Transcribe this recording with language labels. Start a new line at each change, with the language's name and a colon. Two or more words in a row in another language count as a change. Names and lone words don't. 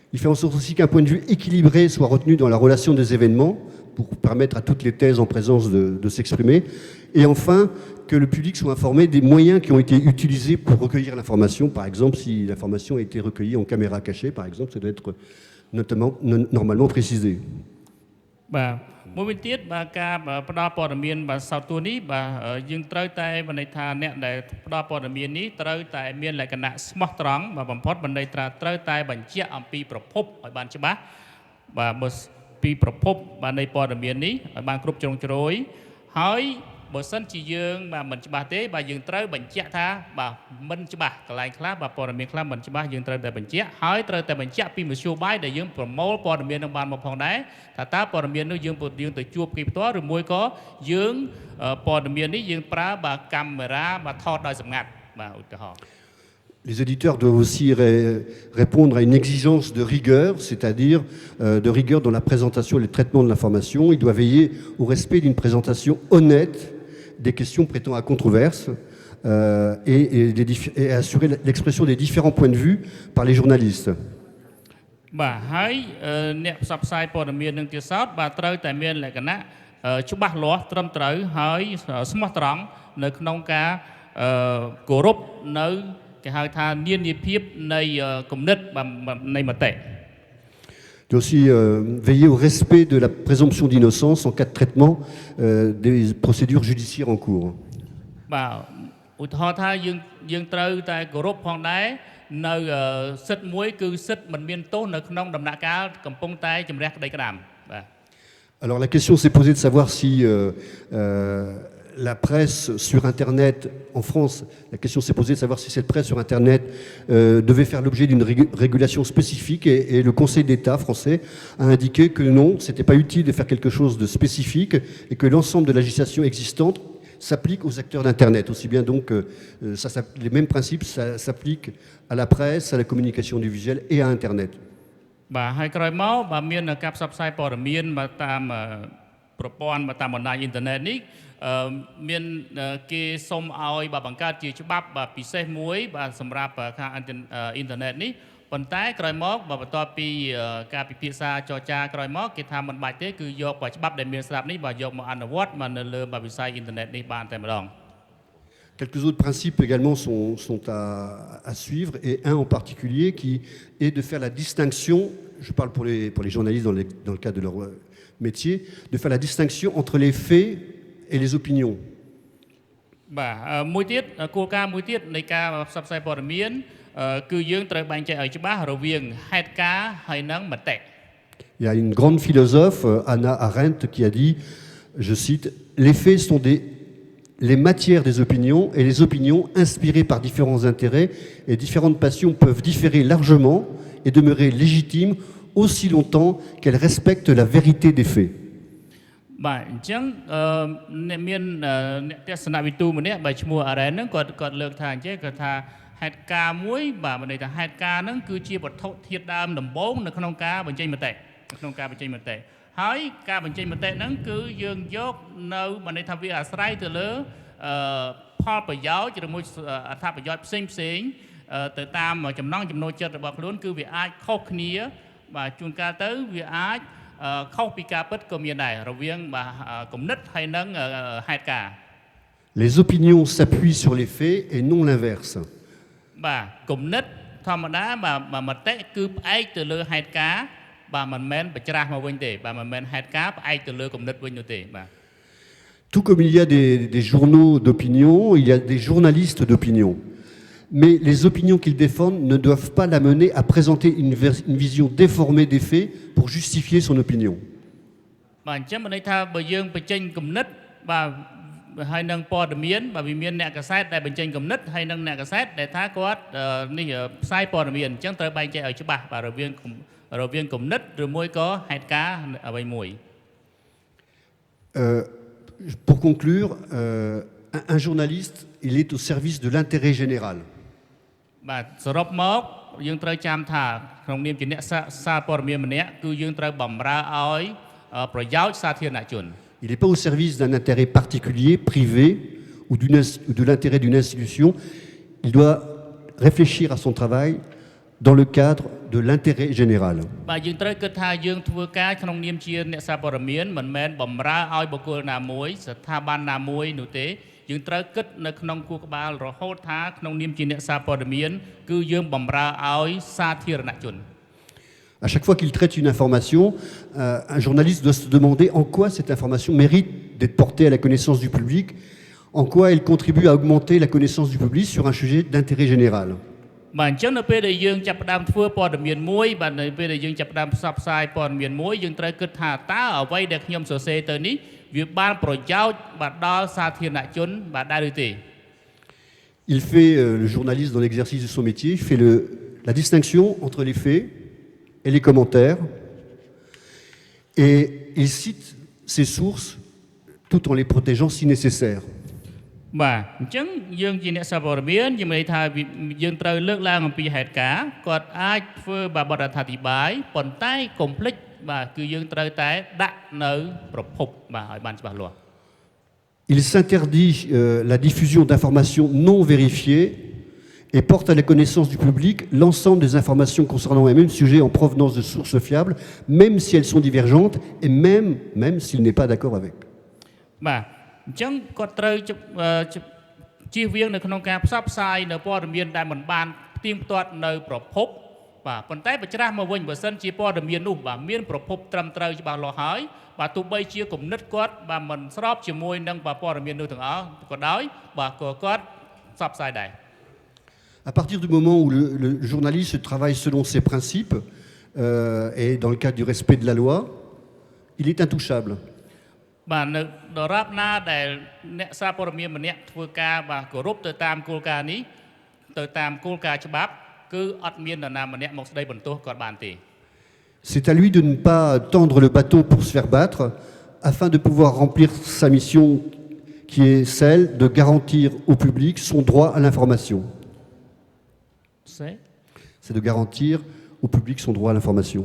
French: Il fait en sorte aussi qu'un point de vue équilibré soit retenu dans la relation des événements pour permettre à toutes les thèses en présence de s'exprimer. Et enfin, que le public soit informé des moyens qui ont été utilisés pour recueillir l'information. Par exemple, si l'information a été recueillie en caméra cachée, par exemple, ça doit être normalement précisé.
Khmer: បាទមួយវិញទៀតបាទការផ្ដល់ព័ត៌មានបាទសោតទួនេះបាទយើងត្រូវតែបណ្ដេញថាអ្នកដែលផ្ដល់ព័ត៌មាននេះត្រូវតែមានលក្ខណៈស្មោះត្រង់បាទបំ ផុតបណ្ដេញថាត្រូវតែបញ្ជាក់អំពីប្រភពឲ្យបានច្បាស់បាទបើពីប្រភពបាទនៃព័ត៌មាននេះឲ្យបានគ្រប់ជ្រុងជ្រោយហើយបើសិនជាយើងបាទមិនច្បាស់ទេបាទយើងត្រូវបញ្ជាក់ថាបាទមិនច្បាស់កន្លែងខ្លះបាទព័ត៌មានខ្លះមិនច្បាស់យើងត្រូវតែបញ្ជាក់ហើយត្រូវតែបញ្ជាក់ពីមធ្យោបាយដែលយើងប្រមូលព័ត៌មាននឹងបានមកផងដែរថាតើព័ត៌មាននោះយើងទៅជួបគេផ្ទាល់ឬមួយក៏យើងព័ត៌មាននេះយើងប្រើបាទកាមេរ៉ាបាទថតដោយសម្ងាត់បាទឧទាហរណ៍
French: Les éditeurs doivent aussi répondre à une exigence de rigueur, c'est-à-dire de rigueur dans la présentation et le traitement de l'information. Ils doivent veiller au respect d'une présentation honnête des questions prêtant à controverse et assurer l'expression des différents points de vue par les journalistes.
Khmer: បាទហើយអ្នកផ្សព្វផ្សាយព័ត៌មាននឹងទៀតសោតបាទត្រូវតែមានលក្ខណៈច្បាស់លាស់ត្រឹមត្រូវហើយស្មោះត្រង់នៅក្នុងការគោរពនៅគេហៅថានានាភាពនៃគំនិតនៃមតិ
French: Il doit aussi veiller au respect de la présomption d'innocence en cas de traitement des procédures judiciaires en cours.
Khmer: បាទឧទាហរណ៍ថាយើងត្រូវតែគោរពផងដែរនៅសិទ្ធិមួយគឺសិទ្ធិមិនមានទោសនៅក្នុងដំណាក់កាលកំពុងតែជំរះក្តីក្តាមបាទ
French: Alors la question s'est posée de savoir si la presse sur Internet en France, la question s'est posée de savoir si cette presse sur Internet devait faire l'objet d'une régulation spécifique et le Conseil d'État français a indiqué que non, ce n'était pas utile de faire quelque chose de spécifique et que l'ensemble de la législation existante s'applique aux acteurs d'Internet. Aussi bien donc, les mêmes principes s'appliquent à la presse, à la communication audiovisuelle et à Internet.
Khmer: បាទហើយក្រោយមកបាទមានការផ្សព្វផ្សាយព័ត៌មានបាទតាមប្រព័ន្ធតាមបណ្ដាញអ៊ីនធឺណិតនេះមានគេសុំឲ្យបាទបង្កើតជាច្បាប់បាទពិសេសមួយបាទសម្រាប់ខាងអ៊ីនធឺណិតនេះប៉ុន្តែក្រោយមកបាទបន្ទាប់ពីការពិភាក្សាចរចាក្រោយមកគេថាមិនបាច់ទេគឺយកបាទច្បាប់ដែលមានស្រាប់នេះបាទយកមកអនុវត្តមកនៅលើបាទវិស័យអ៊ីនធឺណិតនេះបានតែម្ដង
French: Quelques autres principes également sont à suivre, et un en particulier qui est de faire la distinction, je parle pour les journalistes dans le cadre de leur métier, de faire la distinction entre les faits et les opinions.
Khmer: បាទមួយទៀតគោលការណ៍មួយទៀតនៃការផ្សព្វផ្សាយព័ត៌មានគឺយើងត្រូវបែងចែកឲ្យច្បាស់រវាងហេតុការណ៍ហើយនិងមតិ
French: Il y a une grande philosophe, Hannah Arendt, qui a dit, je cite, les faits sont les matières des opinions, et les opinions, inspirées par différents intérêts et différentes passions, peuvent différer largement et demeurer légitimes aussi longtemps qu'elles respectent la vérité des faits.
Khmer: បាទអញ្ចឹងមានអ្នកទស្សនវិទូម្នាក់បាទឈ្មោះ Arendt ហ្នឹងគាត់លើកថាអញ្ចឹងគាត់ថាហេតុការណ៍មួយបាទមានន័យ ថាហេតុការណ៍ហ្នឹងគឺជាវត្ថុធាតុដើមដំបូងនៅក្នុងការបញ្ចេញមតិក្នុងការបញ្ចេញមតិហើយការបញ្ចេញមតិហ្នឹងគឺយើងយកនៅមានន័យថាវាអាស្រ័យទៅលើផលប្រយោជន៍ឬមួយអត្ថប្រយោជន៍ផ្សេងទៅតាមចំណង់ចំណូលចិត្តរបស់ខ្លួនគឺវាអាចខុសគ្នាបាទជួនកាលទៅវាអាចខុសពីការពិតក៏មានដែររវាងបាទគំនិតហើយនិងហេតុការណ៍
French: Les opinions s'appuient sur les faits et non l'inverse.
Khmer: បាទគំនិតធម្មតាបាទមតិគឺផ្អែកទៅលើហេតុការណ៍បាទមិនមែនបច្រាស់មកវិញទេបាទមិនមែនហេតុការណ៍ផ្អែកទៅលើគំនិតវិញនោះទេបាទ
French: Tout comme il y a des journaux d'opinion, il y a des journalistes d'opinion. Mais les opinions qu'ils défendent ne doivent pas l'amener à présenter une vision déformée des faits pour justifier son opinion.
Khmer: បាទអញ្ចឹងមានន័យថាបើយើងបញ្ចេញគំនិតបាទហើយនឹងព័ត៌មានបាទវាមានអ្នកកសែតដែលបញ្ចេញគំនិតហើយនឹងអ្នកកសែតដែលថាគាត់នេះផ្សាយព័ត៌មានអញ្ចឹងត្រូវបែងចែកឲ្យច្បាស់បាទរវាងគំនិតឬមួយក៏ហេតុការណ៍អ្វីមួយ
French: Pour conclure, un journaliste, il est au service de l'intérêt général.
Khmer: បាទសរុបមកយើងត្រូវចាំថាក្នុងនាមជាអ្នកសារព័ត៌មានម្នាក់គឺយើងត្រូវបម្រើឲ្យប្រយោជន៍សាធារណជន
French: Il n'est pas au service d'un intérêt particulier, privé, ou de l'intérêt d'une institution. Il doit réfléchir à son travail dans le cadre de l'intérêt général.
Khmer: បាទយើងត្រូវគិតថាយើងធ្វើការក្នុងនាមជាអ្នកសារព័ត៌មានមិនមែនបំរើឲ្យបុគ្គលណាមួយស្ថាប័នណាមួយនោះទេយើងត្រូវគិតនៅក្នុងគូក្បាលរហូតថាក្នុងនាមជាអ្នកសារព័ត៌មានគឺយើងបំរើឲ្យសាធារណជន
French: À chaque fois qu'il traite une information, un journaliste doit se demander en quoi cette information mérite d'être portée à la connaissance du public, en quoi elle contribue à augmenter la connaissance du public sur un sujet d'intérêt général.
Khmer: បាទអញ្ចឹងនៅពេលដែលយើងចាប់ផ្ដើមធ្វើព័ត៌មានមួយបាទនៅពេលដែលយើងចាប់ផ្ដើមផ្សព្វផ្សាយព័ត៌មានមួយយើងត្រូវគិតថាតើអ្វីដែលខ្ញុំសរសេរទៅនេះវាបានប្រយោជន៍បាទដល់សាធារណជនបាទដែរឬទេ
French: Il fait, le journaliste dans l'exercice de son métier, il fait la distinction entre les faits et les commentaires, et il cite ses sources tout en les protégeant si nécessaire.
Khmer: បាទអញ្ចឹងយើងជាអ្នកសារព័ត៌មានយើងមានន័យថាយើងត្រូវលើកឡើងអំពីហេតុការណ៍គាត់អាចធ្វើបាទបទអត្ថាធិប្បាយប៉ុន្តែកុំភ្លេចបាទគឺយើងត្រូវតែដាក់នៅប្រភពបាទឲ្យបានច្បាស់លាស់
French: Il s'interdit la diffusion d'informations non vérifiées et porte à la connaissance du public l'ensemble des informations concernant un même sujet en provenance de sources fiables, même si elles sont divergentes et même s'il n'est pas d'accord avec.
Khmer: បាទអញ្ចឹងគាត់ត្រូវជៀសវាងនៅក្នុងការផ្សព្វផ្សាយនៅព័ត៌មានដែលមិនបានផ្ទៀងផ្ទាត់នៅប្រភពបាទប៉ុន្តែបើច្រាស់មកវិញបើសិនជាព័ត៌មាននោះបាទមានប្រភពត្រឹមត្រូវច្បាស់លាស់ហើយបាទទោះបីជាគំនិតគាត់បាទមិនស្របជាមួយនឹងព័ត៌មាននោះទាំងអស់ក៏ដោយបាទក៏គាត់ផ្សព្វផ្សាយដែរ
French: À partir du moment où le journaliste travaille selon ses principes et dans le cadre du respect de la loi, il est intouchable.
Khmer: បាទនៅដរាបណាដែលអ្នកសារព័ត៌មានម្នាក់ធ្វើការបាទគោរពទៅតាមគោលការណ៍នេះទៅតាមគោលការណ៍ច្បាប់គឺអត់មាននរណាម្នាក់មកស្ដីបន្ទោសគាត់បានទេ
French: C'est à lui de ne pas tendre le bâton pour se faire battre afin de pouvoir remplir sa mission qui est celle de garantir au public son droit à l'information. C'est de garantir au public son droit à l'information.